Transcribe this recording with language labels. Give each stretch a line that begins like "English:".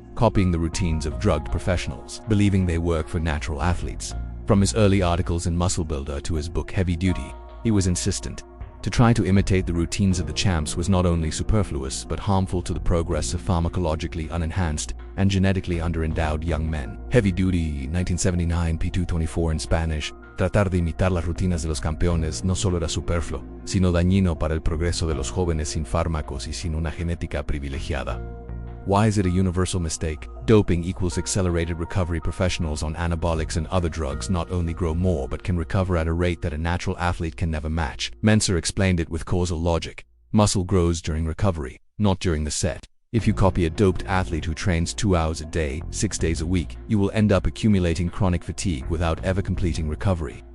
English: Copying the routines of drugged professionals, believing they work for natural athletes. From his early articles in Muscle Builder to his book Heavy Duty, he was insistent. To try to imitate the routines of the champs was not only superfluous but harmful to the progress of pharmacologically unenhanced and genetically underendowed young men. Heavy Duty, 1979, p224 in Spanish.
Spanish: Tratar de imitar las rutinas de los campeones no solo era superfluo, sino dañino para el progreso de los jóvenes sin fármacos y sin una genética privilegiada.
English: Why is it a universal mistake? Doping equals accelerated recovery. Professionals on anabolics and other drugs not only grow more but can recover at a rate that a natural athlete can never match. Mentzer explained it with causal logic. Muscle grows during recovery, not during the set. If you copy a doped athlete who trains 2 hours a day, 6 days a week, you will end up accumulating chronic fatigue without ever completing recovery.